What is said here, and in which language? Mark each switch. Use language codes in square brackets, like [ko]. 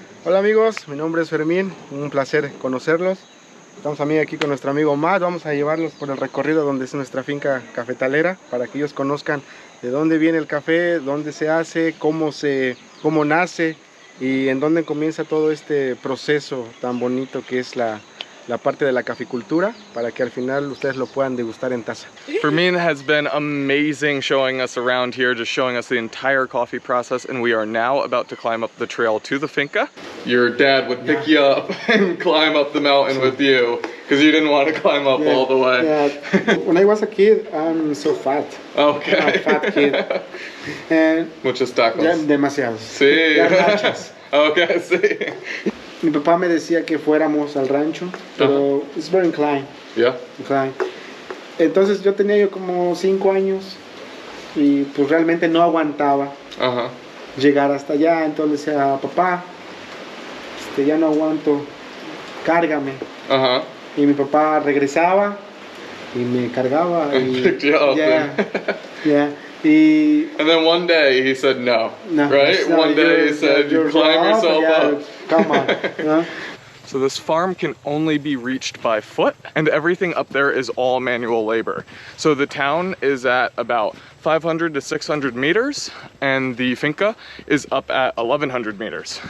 [es] Hola amigos, mi nombre es Fermín, un placer conocerlos. Estamos aquí con nuestro amigo Matt, vamos a llevarlos por el recorrido donde es nuestra finca cafetalera, para que ellos conozcan de dónde viene el café, dónde se hace, cómo nace y en dónde comienza todo este proceso tan bonito que es la la parte de la caficultura para que al final ustedes lo puedan degustar en taza. [en] Fermin has been amazing showing us around here, just showing us the entire coffee process, and we are now about to climb up the trail to the finca. Your dad would pick you up and climb up the mountain with you because you didn't want to climb up all the way. Yeah. When I was a kid, I'm so fat. Okay. I'm a fat kid. And [es] Muchos tacos. ya demasiados. Sí. Garnachas. Okay, sí. Mi papá me decía que fuéramos al rancho, pero [en] it's very inclined. Yeah. Inclined. [es] Entonces yo tenía como 5 años y pues realmente no aguantaba llegar hasta allá. Entonces decía, papá, ya no aguanto, cárgame. Y mi papá regresaba y me cargaba. Y, [en] picked you up. Yeah. And then one day he said no, right? No, one day he said, you climb yourself up. Come on. So this farm can only be reached by foot, and everything up there is all manual labor. So the town is at about 500 to 600 meters, and the finca is up at 1100 meters.